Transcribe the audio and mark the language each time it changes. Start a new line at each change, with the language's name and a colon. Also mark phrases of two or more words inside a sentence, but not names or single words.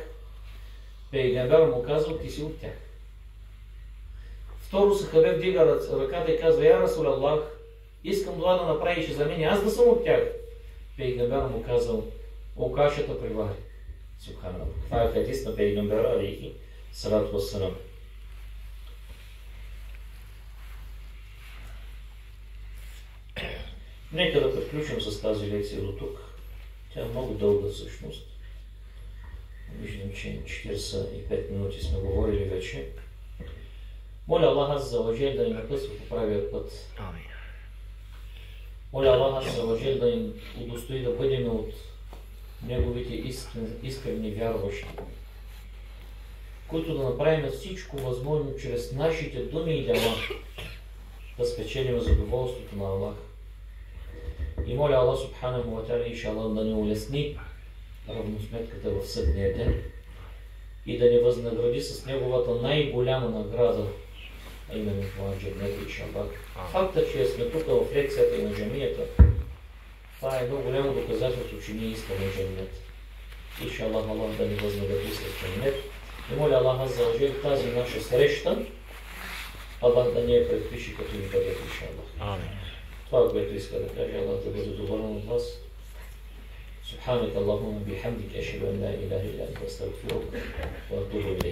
Bulgarian: Пейгамбер му казва: ти си от тях. Второ Сахабе вдига ръката и казва:
Arabic: يا رسول الله,
Bulgarian: искам дуа да направиш за мен, аз да съм от тях. Пейгамбер му казал: Рукашата привари. Субханаллах. Това е хадис на пейгамбера
Arabic: عليه الصلاة والسلام.
Bulgarian: Нека да приключим с тази лекция до тук. Тя е много дълга всъщност. Виждам, че 45 минути сме говорили вече. Моля
Arabic: الله عز وجل
Bulgarian: да ни напътства по правия път. Амин. Моля
Arabic: الله عز وجل
Bulgarian: да ни удостои да бъдем от неговите искрени вярващи, които да направим всичко възможно чрез нашите думи и дела да спечелим задоволството на Аллах. И моля
Arabic: الله سبحانه وتعالى إن شاء الله
Bulgarian: да ни улесни равносметката в съдния ден и да ни възнагради с неговата най-голяма награда, а именно това дженнет иншаллах. Фактът, че сме тук в лекцията и на джамията, това е много голямо доказателство, че ние искаме дженнет. Иншаллах Аллах да ни възнагради с дженнет. И моля
Arabic: الله عز وجل
Bulgarian: тази наша среща, Аллах да ни я предпише като ибадет иншаллах. Амин. Това, което иска да каже, Аллах да бъде доволен от вас.
Arabic: سبحانك اللهم وبحمدك أشهد أن لا إله إلا أنت أستغفرك وأتوب إليك.